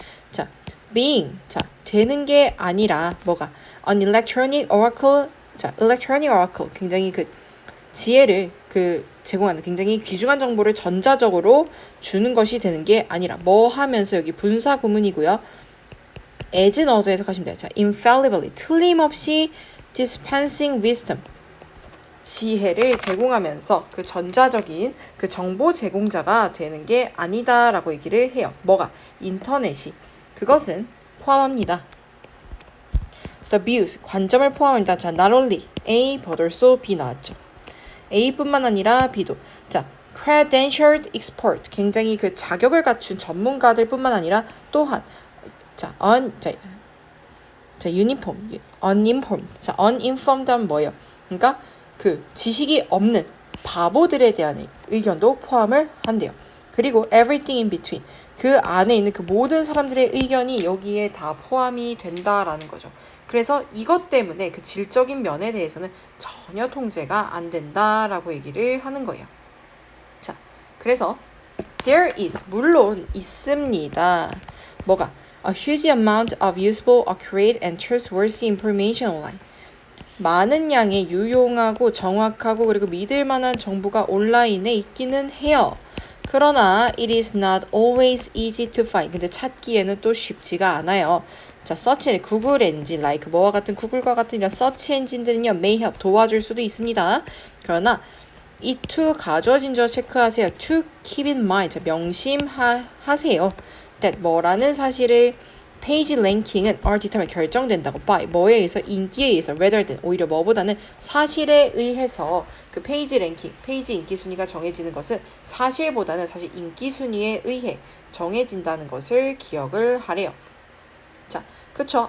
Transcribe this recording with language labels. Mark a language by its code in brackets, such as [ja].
[ko] 자, being. 자, 되는 게 아니라 뭐가 [en] an electronic oracle. 자, electronic oracle. [ko] 굉장히 그 지혜를 제공하는 굉장히 귀중한 정보를 전자적으로 주는 것이 되는 게 아니라 뭐 하면서 여기 분사 구문이고요. as 넣어서 해석하시면 돼요. [en] 자, infallibly. [ko] 틀림없이 [en] dispensing wisdom. [ko] 지혜를 제공하면서 그 전자적인 그 정보 제공자가 되는 게 아니다라고 얘기를 해요. 뭐가? 인터넷이. 그것은 포함합니다. [en] The views, [ko] 관점을 포함합니다. [en] 자, not only A, but also B [ko] 나왔죠. A뿐만 아니라 B도. 자, credentialed expert, 굉장히 그 자격을 갖춘 전문가들 뿐만 아니라 또한 [en] uniform, uninformed. [ko] 자, uninformed 하면 뭐예요? 그러니까 그 지식이 없는 바보들에 대한 의견도 포함을 한대요. 그리고 [en] everything in between. [ko] 그 안에 있는 그 모든 사람들의 의견이 여기에 다 포함이 된다라는 거죠. 그래서 이것 때문에 그 질적인 면에 대해서는 전혀 통제가 안 된다라고 얘기를 하는 거예요. 자, 그래서 [en] there is, [ko] 물론 있습니다. 뭐가? [en] A huge amount of useful, accurate, and trustworthy information online. [ko] 많은 양의 유용하고 정확하고 그리고 믿을 만한 정보가 온라인에 있기는 해요. [en] 그러나 it is not always easy to find. [ko] 근데 찾기에는 또 쉽지가 않아요. 자, search, 구글 엔진, like 뭐와 같은 구글과 같은 이런 search 엔진들은요, [en] may help, [ko] 도와줄 수도 있습니다. 그러나 이 to 가져진 저 체크하세요. [en] to keep in mind, [ko] 자, 명심하세요. that 뭐라는 사실을 페이지 랭킹은 [en] are determined, [ko] 결정된다고 by 뭐에 의해서? 인기에 의해서 rather than, 오히려 뭐보다는 사실에 의해서 그 페이지 랭킹, 페이지 인기 순위가 정해지는 것은 사실보다는 사실 인기 순위에 의해 정해진다는 것을 기억을 하래요. 자, 그쵸.